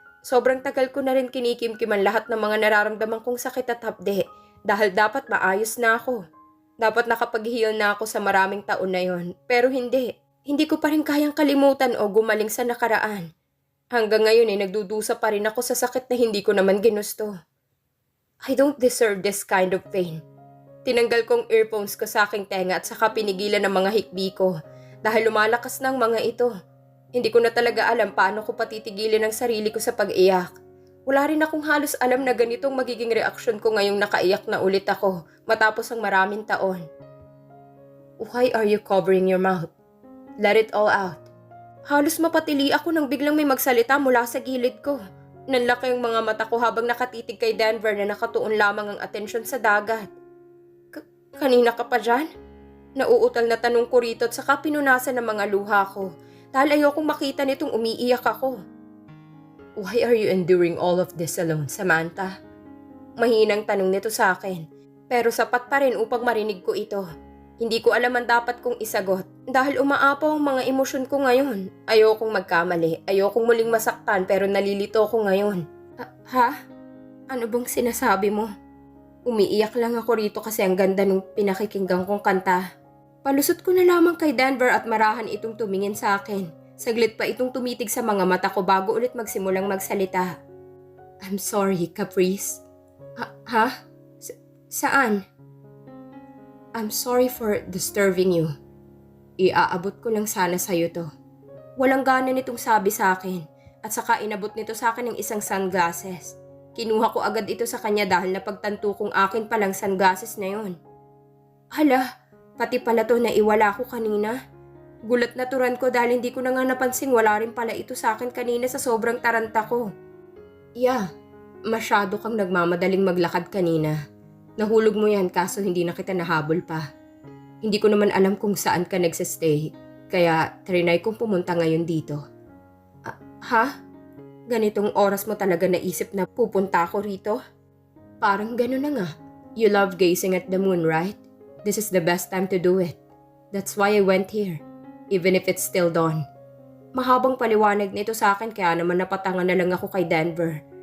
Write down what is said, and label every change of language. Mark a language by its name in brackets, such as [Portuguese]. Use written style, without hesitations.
[Filipino] Sobrang tagal ko na rin kinikimkiman lahat ng mga nararamdaman kong sakit at hapde dahil dapat maayos na ako. Dapat nakapag-heal na ako sa maraming taon na yon. Pero hindi. Hindi ko pa rin kayang kalimutan o gumaling sa nakaraan. Hanggang ngayon ay nagdudusa pa rin ako sa sakit na hindi ko naman ginusto. [English] I don't deserve this kind of pain. [Filipino] Tinanggal kong earphones ko sa aking tenga at saka pinigilan ng mga hikbi ko dahil lumalakas na ang mga ito. Hindi ko na talaga alam paano ko patitigilin ang sarili ko sa pag-iyak. Wala rin akong halos alam na ganitong magiging reaksyon ko ngayong nakaiyak na ulit ako matapos ang maraming taon. [English] Why are you covering your mouth? Let it all out. [Filipino] Halos mapatili ako nang biglang may magsalita mula sa gilid ko. Nanlaki ang mga mata ko habang nakatitig kay Denver na nakatuon lamang ang atensyon sa dagat. Kanina ka pa dyan? Nauutal na tanong ko rito at saka pinunasan ng mga luha ko dahil ayokong makita nitong umiiyak ako. [English] Why are you enduring all of this alone, Samantha? [Filipino] Mahinang tanong nito sa akin, pero sapat pa rin upang marinig ko ito. Hindi ko alam ang dapat kong isagot dahil umaapaw ang mga emosyon ko ngayon. Ayokong magkamali, ayokong muling masaktan pero nalilito ko ngayon. Ha? Ano bang sinasabi mo? Umiiyak lang ako rito kasi ang ganda ng pinakikinggan kong kanta. Palusot ko na lamang kay Denver at marahan itong tumingin sa akin. Saglit pa itong tumitig sa mga mata ko bago ulit magsimulang magsalita. [English] I'm sorry, Caprice. [Filipino] Ha? Saan? [English] I'm sorry for disturbing you. [Filipino] Iaabot ko lang sana sa'yo to. Walang gana nitong sabi sa akin at saka inabot nito sa akin ng isang sunglasses. Kinuha ko agad ito sa kanya dahil napagtanto kong akin palang sunglasses na yon. Hala, pati pala to na iwala ko kanina. Gulat na turan ko dahil hindi ko na nga napansing wala rin pala ito sa akin kanina sa sobrang taranta ko. Yeah, masyado kang nagmamadaling maglakad kanina. Nahulog mo yan kaso hindi na kita nahabol pa. Hindi ko naman alam kung saan ka nagsistay, kaya trinay kong pumunta ngayon dito. Ha? Ganitong oras mo talaga naisip na pupunta ako rito? Parang gano'n na nga. [English] You love gazing at the moon, right? This is the best time to do it. That's why I went here, even if it's still dawn. [Filipino] Mahabang paliwanag nito sa akin kaya naman napatangan na lang ako kay Denver.